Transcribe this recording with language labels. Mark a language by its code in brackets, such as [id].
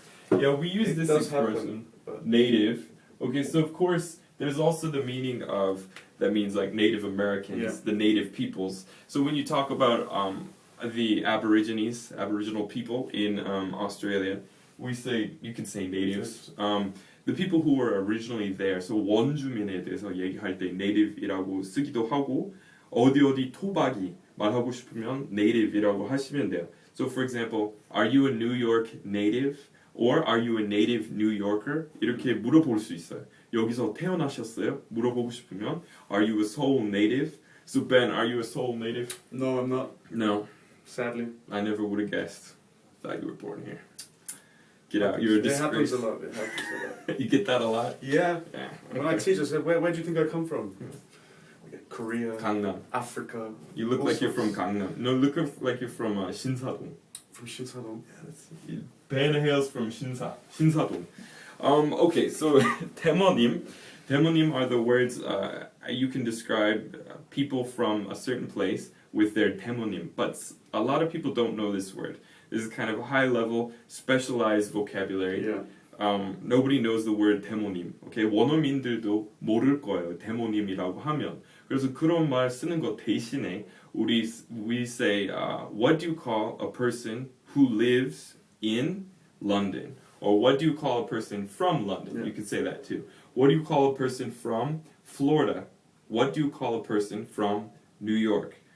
[en] Yeah, we use this expression, native. Okay, so of course there's also the meaning of that means like Native Americans, the native peoples. So when you talk about the Aboriginal people in Australia, you can say natives. The people who were originally there, so [ko] 원주민에 대해서 얘기할 때 native이라고 쓰기도 하고 어디어디 토박이 말하고 싶으면 native이라고 하시면 돼요. [en] So for example, are you a New York native? Or are you a native New Yorker? [ko] 이렇게 물어볼 수 있어요. 여기서 태어나셨어요? 물어보고 싶으면 [en] are you a Seoul native? So Ben, are you a Seoul native? No, I'm not. No. Sadly. I never would have guessed. Thought you were born here. Get out. You're a disgrace. It happens a lot. You get that a lot? Yeah. Okay. When I teach, I said, where do you think I come from? Korea. Gangnam. Africa. You look like you're from Gangnam. No, look like you're from Shinsadong. From Shinsadong? Yeah, Ben hails from Shinsadong. Okay, so demonym. Demonym are the words you can describe people from a certain place with their demonym, but a lot of people don't know this word. This is kind of a high-level, specialized vocabulary. Yeah. Nobody knows the word demonym. [ko] Okay, 원어민들도 모를 거예요. demonym이라고 하면. 그래서 그런 말 쓰는 거 대신에 [en] we say, what do you call a person who lives in London? Or what do you call a person from London? Yeah. You could say that too. What do you call a person from Florida? What do you call a person from New York?